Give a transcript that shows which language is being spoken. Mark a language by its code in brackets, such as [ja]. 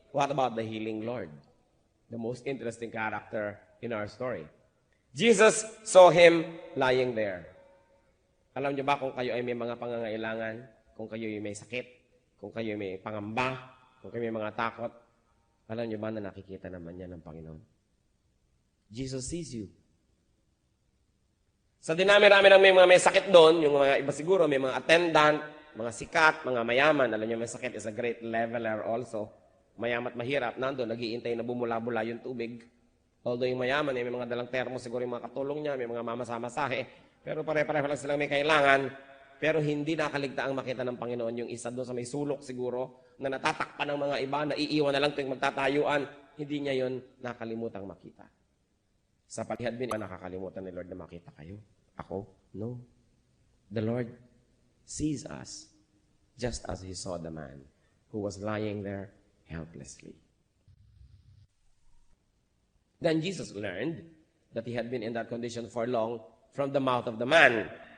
[en] What about the healing Lord? The most interesting character in our story. Jesus saw him lying there. [tl] Alam niyo ba kung kayo ay may mga pangangailangan? Kung kayo ay may sakit, kung kayo ay may pangamba, kung kayo may mga takot, alam niyo ba na nakikita naman yan ng Panginoon? [en] Jesus sees you. [tl] Sa dinami-rami ng may sakit doon, yung mga iba siguro, may mga attendant, mga sikat, mga mayaman, alam niyo may sakit [en] is a great leveler also. [tl] Mayaman at mahirap, nandun, nag-iintay na bumula-bula yung tubig. Although yung mayaman, may mga dalang termo, siguro yung mga katulong niya, may mga mamasamasahe, pero pare-pareho lang silang may kailangan. Pero hindi nakaligta ang makita ng Panginoon yung isa doon sa may sulok siguro na natatakpan ng mga iba, naiiwan na lang tuwing magtatayuan. Hindi niya yon nakalimutang makita. Sa palihad din, nakakalimutan ni Lord na makita kayo. Ako? No. [en] The Lord sees us just as He saw the man who was lying there helplessly. Then Jesus learned that he had been in that condition for long from the mouth of the man.